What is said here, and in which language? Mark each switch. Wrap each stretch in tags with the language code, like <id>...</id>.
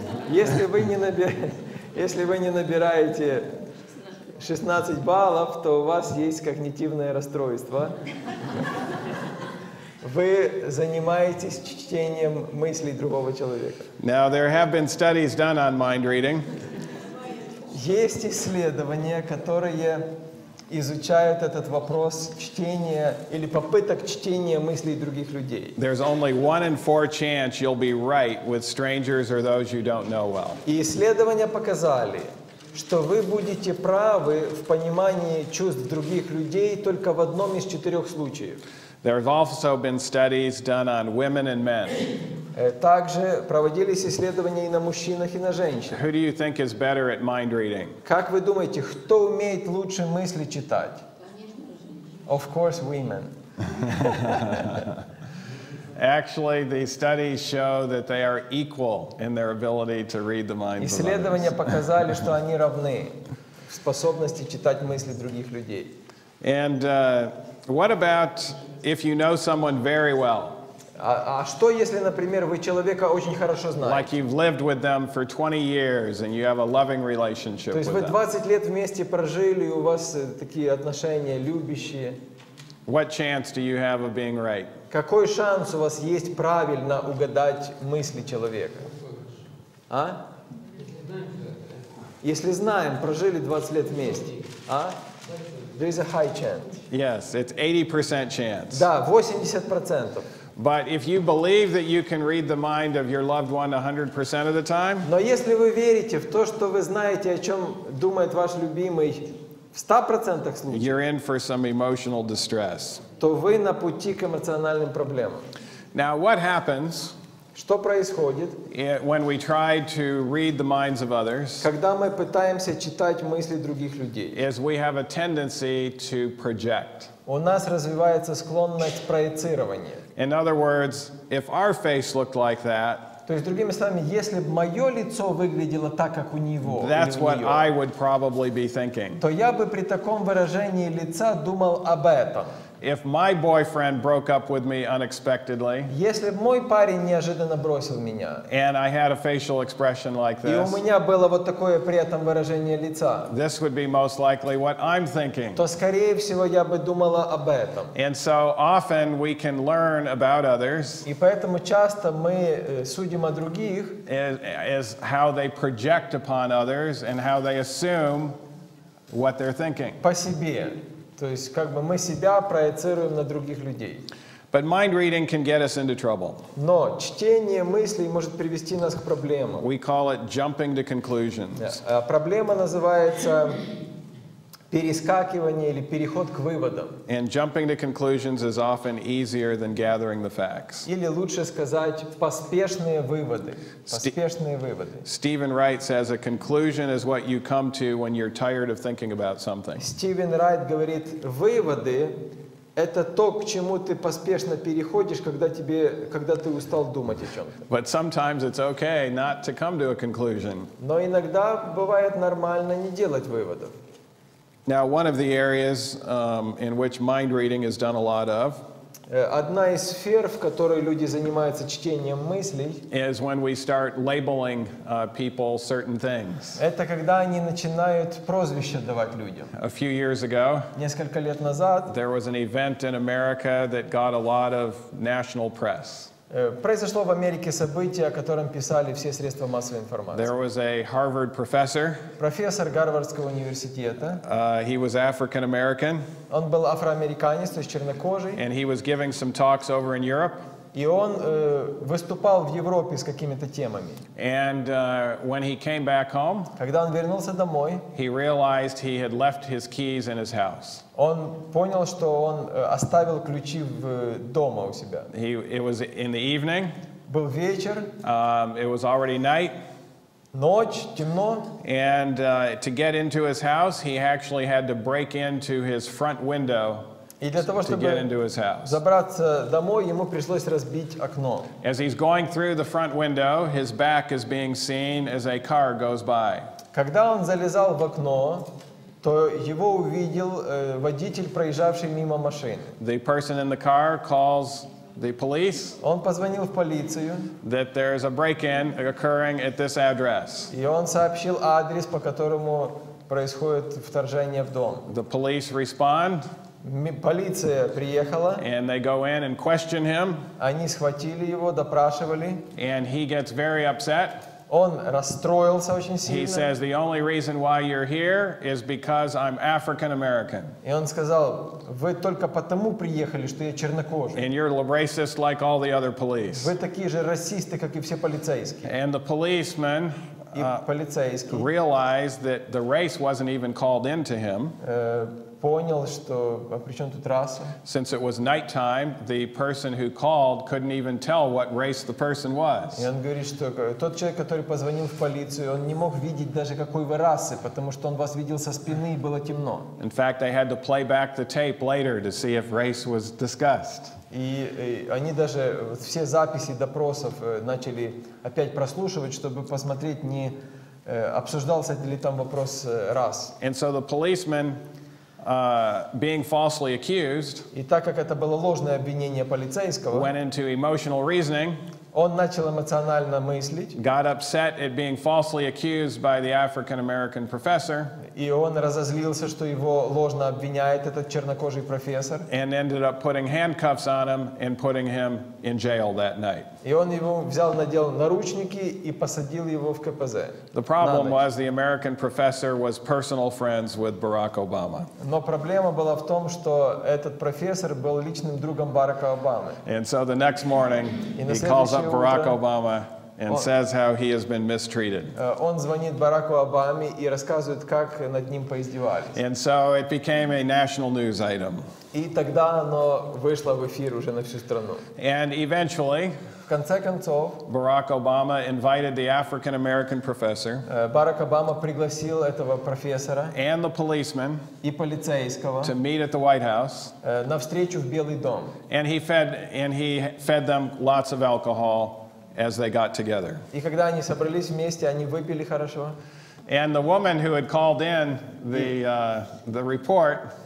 <ru>Если вы не набираете 16 баллов, то у вас есть когнитивное расстройство. Вы занимаетесь чтением мыслей другого человека.</ru> <en>Now, there have been studies done on mind reading.</en> <ru>Есть исследования, которые изучают этот вопрос чтения или попыток чтения мыслей других людей.</ru> <en>There's only 1 in 4 chance you'll be right with strangers or those you don't know well.</en> <ru>И исследования показали, что вы будете правы в понимании чувств других людей только в одном из 4 случаев.</ru> <en>There have also been studies done on women and men.</en> <ru>Также проводились исследования и на мужчинах, и на женщинах.</ru> <en>Who do you think is better at mind reading?</en> <ru>Как вы думаете, кто умеет лучше мысли читать?</ru> <en>Of course, women. Actually, the studies show that they are equal in their ability to read the minds of</en> <ru>Исследования</ru> <en>others.</en> <ru>показали, что они равны в способности читать мысли других людей.</ru> <en>And what about if you know someone very well?</en> <ru>А что, если, например, вы человека очень хорошо знаете?</ru> <en>Like you've lived with them for 20 years and you have a loving relationship</en> <ru>То есть</ru> <en>with</en> <ru>вы</ru> <en>them.</en> <ru>20 лет вместе прожили, и у вас такие отношения любящие.</ru> <en>What chance do you have of being right?</en> <ru>Какой шанс у вас есть правильно угадать мысли человека? А? Если знаем, прожили 20 лет вместе.</ru> <en>А? There is a high chance. Yes, it's 80% chance.</en> <ru>Да, 80%.</ru> <en>But if you believe that you can read the mind of your loved one 100% of the time,</en> <ru>Но если вы верите в то, что вы знаете, о чем думает ваш любимый в 100% случаев,</ru> <en>you're in for some emotional distress.</en> <ru>то вы на пути к эмоциональным проблемам.</ru> <en>Now, what happens</en> <ru>Что происходит,</ru> <en>when we try to read the minds of others</en> <ru>когда мы пытаемся читать мысли других людей?</ru> <en>is we have a tendency to project.</en> <ru>У нас развивается склонность проецирования.</ru> <en>In other words, if our face looked like that,</en> <ru>То есть, другими словами, если бы мое лицо выглядело так, как у него,</ru> <en>that's</en> <ru>или у</ru> <en>what</en> <ru>нее,</ru> <en>I would probably be thinking.</en> <ru>то я бы при таком выражении лица думал об этом.</ru> <en>If my boyfriend broke up with me unexpectedly</en> <ru>Если бы мой парень неожиданно бросил меня,</ru> <en>and I had a facial expression like</en> <ru>и у</ru> <en>this,</en> <ru>меня было вот такое при этом выражение лица,</ru> <en>this would be most likely what I'm thinking.</en> <ru>то, скорее всего, я бы думала об этом.</ru> <en>And so often we can learn about others</en> <ru>И поэтому часто мы судим о других</ru> <en>as how they project upon others and how they assume what they're thinking.</en> <ru>по себе. То есть, как бы мы себя проецируем на других людей.</ru> <en>But mind reading can get us into trouble.</en> <ru>Но чтение мыслей может привести нас к проблемам.</ru> <en>We call it jumping to conclusions.</en> <ru>Проблема называется перескакивание или переход к выводам.</ru> <en>And jumping to conclusions is often easier than gathering the facts.</en> <ru>Или лучше сказать поспешные выводы. Поспешные выводы.</ru> <en>Stephen Wright says a conclusion is what you come to when you're tired of thinking about something.</en> <ru>Стивен Райт говорит, выводы — это то, к чему ты поспешно переходишь, когда ты устал думать о чем-то.</ru> <en>But sometimes it's okay not to come to a conclusion.</en> <ru>Но иногда бывает нормально не делать выводов.</ru> <en>Now, one of the areas in which mind reading is done a lot of</en> <ru>Одна из сфер, в которой люди занимаются чтением мыслей,</ru> <en>is when we start labeling people certain things.</en> <ru>это когда они начинают прозвища давать людям.</ru> <en>A few years ago,</en> <ru>Несколько лет назад</ru> <en>there was an event in America that got a lot of national press.</en> <ru>произошло в Америке событие, о котором писали все средства массовой информации.</ru> <en>There was a Harvard professor.</en> <ru>Профессор Гарвардского университета,</ru> <en>He was African American,</en> <ru>он был афроамериканец, то есть чернокожий,</ru> <en>and he was giving some talks over in Europe.</en> <ru>и он выступал в Европе с какими-то темами.</ru> <en>And when he came back home,</en> <ru>Когда он вернулся домой,</ru> <en>he realized he had left his keys in his house.</en> <ru>он понял, что он оставил ключи дома у себя.</ru> <en>It was in the evening.</en> <ru>Был вечер,</ru> <en>It was already night.</en> <ru>ночь, темно,</ru> <en>And to get into his house, he actually had to break into his front window</en> <ru>и для того,</ru> <en>to get</en> <ru>чтобы</ru> <en>into his house.</en> <ru>забраться домой, ему пришлось разбить окно.</ru> <en>As he's going through the front window, his back is being seen as a car goes by.</en> <ru>Когда он залезал в окно, то его увидел водитель, проезжавший мимо машины.</ru> <en>The person in the car calls the police</en> <ru>Он позвонил в полицию,</ru> <en>that there's a break-in occurring at this address.</en> <ru>и он сообщил адрес, по которому происходит вторжение в дом.</ru> <en>The police respond,</en> <ru>Полиция приехала,</ru> <en>and they go in and question him,</en> <ru>они схватили его, допрашивали.</ru> <en>and he gets very upset.</en> <ru>Он расстроился очень</ru> <en>He</en> <ru>сильно.</ru> <en>says, the only reason why you're here is because I'm African American,</en> <ru>И он сказал, вы только потому приехали, что я чернокожий.</ru> <en>and you're racist like all the other police.</en> <ru>Вы такие же расисты, как и все полицейские.</ru> <en>And the policeman</en> <ru>И полицейский</ru> <en>realized that the race wasn't even called into him.</en> <ru>понял, что а при чем тут раса?</ru> <en>Since it was nighttime, the person who called couldn't even tell what race the person</en> <ru>И</ru> <en>was.</en> <ru>он говорит, что тот человек, который позвонил в полицию, он не мог видеть даже какой вы расы, потому что он вас видел со спины и было темно.</ru> <en>In fact, they had to play back the tape later to see if race was discussed.</en> <ru>И они даже все записи допросов начали опять прослушивать, чтобы посмотреть, не обсуждался ли там вопрос рас.</ru> <en>And so the policeman, being falsely accused,</en> <ru>И так как это было ложное обвинение полицейского,</ru> <en>went into emotional reasoning,</en> <ru>он начал эмоционально мыслить,</ru> <en>got upset at being falsely accused by the African American professor,</en> <ru>и он разозлился, что его ложно обвиняет этот чернокожий профессор,</ru> <en>and ended up putting handcuffs on him and putting him in jail that night.</en> <ru>и он его взял, надел наручники и посадил его в КПЗ.</ru> <en>The problem was the American professor was personal friends with Barack Obama.</en> <ru>Но проблема была в том, что этот профессор был личным другом Барака Обамы.</ru> <en>And so the next morning, he calls up Barack Obama and says how he has been mistreated.</en> <ru>Он звонит Бараку Обаме и рассказывает, как над ним поиздевались.</ru> <en>And so it became a national news item.</en> <ru>И тогда оно вышло в эфир уже на всю страну.</ru> <en>And eventually,</en> <ru>В конце концов,</ru> <en>Barack Obama invited the African American professor</en> <ru>Барак Обама пригласил этого профессора</ru> <en>and the policeman</en> <ru>и полицейского</ru> <en>to meet at the White House,</en> <ru>на встречу в Белый дом.</ru> <en>and he fed them lots of alcohol as they got together.</en> <ru>И когда они собрались вместе, они выпили хорошо.</ru> <en>And the woman who had called in the report</en>